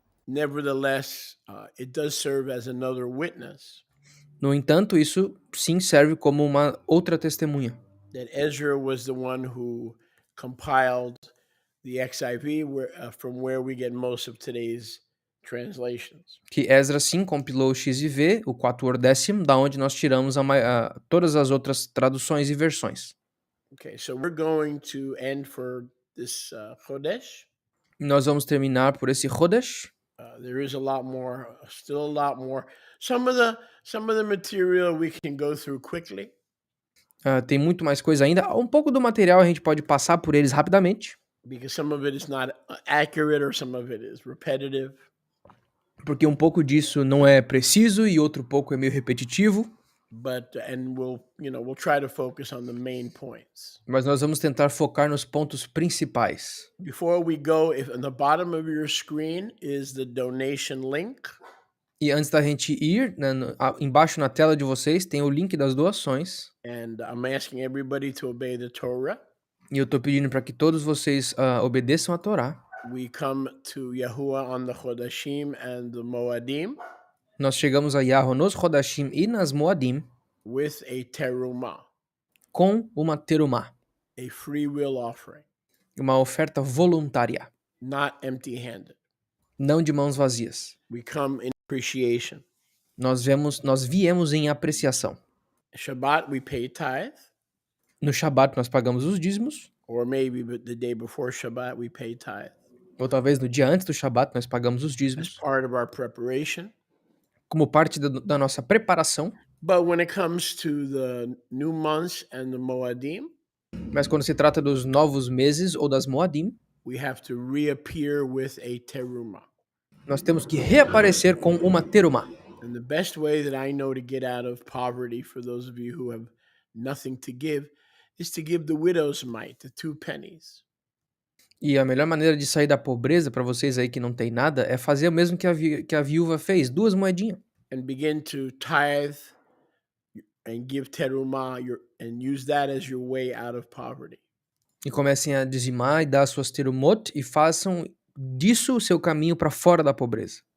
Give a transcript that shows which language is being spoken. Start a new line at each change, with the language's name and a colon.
English: Nevertheless, it does serve as another witness.
Portuguese: No entanto, isso sim serve como uma outra testemunha.
English: That Ezra was the one who compiled the XIV, from where we get most of today's translations.
Portuguese: Que Ezra sim compilou o XIV, o 14º, da onde nós tiramos todas as outras traduções e versões.
English: Okay, so we're going to end for this Chodesh.
Portuguese: Nós vamos terminar por esse Chodesh.
English: There is a lot more, still a lot more. Some of the material we can go through quickly.
Portuguese: Tem muito mais coisa ainda. Um pouco do material a gente pode passar por eles rapidamente,
English: Because some of it is not accurate or some of it is repetitive.
Portuguese: porque um pouco disso não é preciso e outro pouco é meio repetitivo.
English: And we'll try to focus on the main points.
Portuguese: Mas nós vamos tentar focar nos pontos principais.
English: Before we go, if on the bottom of your screen is the donation link.
Portuguese: E antes da gente ir, né, embaixo na tela de vocês tem o link das doações.
English: And I'm asking everybody to obey the Torah.
Portuguese: E eu tô pedindo para que todos vocês obedeçam a Torá.
English: We come to Yahuwah on the Chodashim and the Moadim
Portuguese: Nós chegamos a Yahweh nos Chodashim e nas Moadim
English: with a terumah,
Portuguese: com uma terumá,
English: a free will offering,
Portuguese: uma oferta voluntária,
English: not empty-handed.
Portuguese: não de mãos vazias.
English: We come in appreciation.
Portuguese: Nós viemos em apreciação.
English: Shabbat, we pay tithe,
Portuguese: No Shabat nós pagamos os dízimos,
English: or maybe the day before Shabbat, we pay tithe
Portuguese: ou talvez no dia antes do Shabat nós pagamos os
English: as
Portuguese: dízimos,
English: part of our preparation.
Portuguese: como parte da nossa preparação.
English: But when it comes to the new months and the Moadim,
Portuguese: Mas quando se trata dos novos meses ou das Moadim,
English: we have to reappear with a terumah.
Portuguese: nós temos que reaparecer com uma terumá.
English: And the best way that I know to get out of poverty, for those of you who have nothing to give, is to give the widow's mite, the 2 pennies.
Portuguese: E a melhor maneira de sair da pobreza para vocês aí que não tem nada é fazer o mesmo que a viúva fez, 2 moedinhas.
English: And begin to tithe and give terumah and use that as your way out of poverty.
Portuguese: E comecem a dizimar e dar suas terumot e façam disso o seu caminho para fora da pobreza.